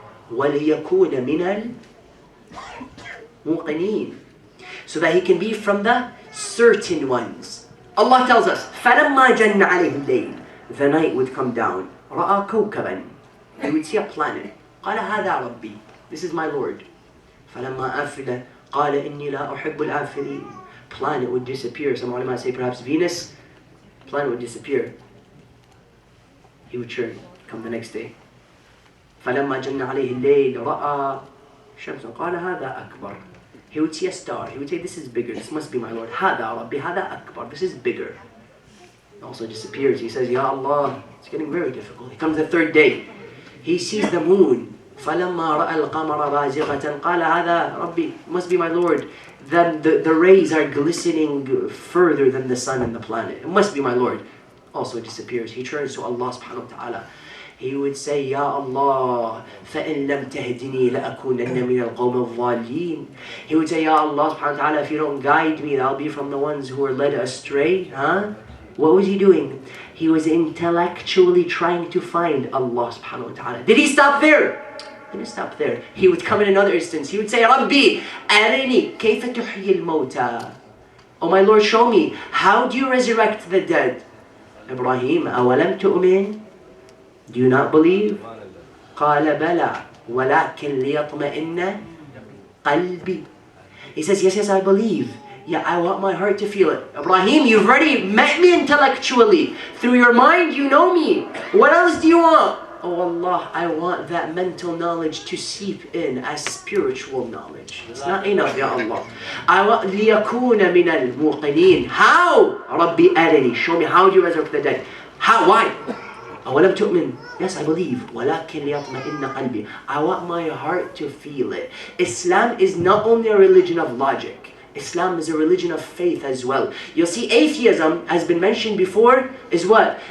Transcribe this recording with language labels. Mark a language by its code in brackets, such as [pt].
[ar] وَلِيَكُونَ مِنَ الْمُوقِنِينَ, [en] so that he can be from the certain ones. Allah tells us, [ar] فَلَمَّا جَنَّ عَلَيْهِ اللَّيْلِ, [en] the night would come down. [ar] رَأَى كَوْكَبًا, [en] he would see a planet. [ar] قَالَ هَذَا رَبِّي, [en] this is my Lord. [ar] فَلَمَّا أَفِلَ قَالَ إِنِّي لَا أُحِبُّ الْآفِلِينَ, [en] planet would disappear. Some ulama say perhaps Venus. Planet would disappear. He would turn, come the next day. [ar] فَلَمَّا جَنَّ عَلَيْهِ اللَّيْلِ رَأَى شَمْسًا قَالَ هَذَا أَكْبَرُ, [en] he would see a star. He would say, this is bigger, this must be my Lord. [ar] هَذَا رَبِّي هَذَا أَكْبَرُ, [en] this is bigger. It also disappears. He says, Ya Allah, it's getting very difficult. He comes the 3rd day. He sees the moon. [ar] فَلَمَّا رَأَى الْقَمَرَ بَازِغَةً قَالَ هَذَا رَبِّي, [en] must be my Lord. Then the rays are glistening further than the sun and the planet. It must be my Lord. Also disappears. He turns to Allah subhanahu wa ta'ala. He would say, Ya Allah, [ar] فَإِن لَمْ تَهْدِنِي لَأَكُونَنَّ مِنَ الْقَوْمِ الظَّالِينَ. [en] He would say, Ya Allah subhanahu wa ta'ala, if you don't guide me, I'll be from the ones who are led astray. What was he doing? He was intellectually trying to find Allah subhanahu wa ta'ala. Did he stop there? He didn't stop there. He would come in another instance. He would say, Rabbi, [ar] أَرِنِي كَيْفَ تُحْيِي الْمَوْتَى. [en] Oh my Lord, show me, how do you resurrect the dead? Ibrahim, [ar] أَوَلَمْ تُؤْمِنْ, [en] do you not believe? [ar] قَالَ بَلَى وَلَكِنْ لِيَطْمَئِنَّ قَلْبِي. [en] He says, yes, I believe. Yeah, I want my heart to feel it. Ibrahim, you've already met me intellectually. Through your mind, you know me. What else do you want? Oh Allah, I want that mental knowledge to seep in as spiritual knowledge. It's not enough, Ya Allah. I want [ar] لِيَكُونَ مِنَ الْمُوقِنِينَ. [en] How? Rabbi arini, show me, how do you resurrect the dead? How? Why? [ar] أَوَلَمْ تُؤْمِنْ, [en] yes, I believe. [ar] وَلَكِنْ لِيَطْمَئِنَّ قَلْبِي, [en] I want my heart to feel it. Islam is not only a religion of logic. Islam is a religion of faith as well. You'll see atheism, has been mentioned before, is what?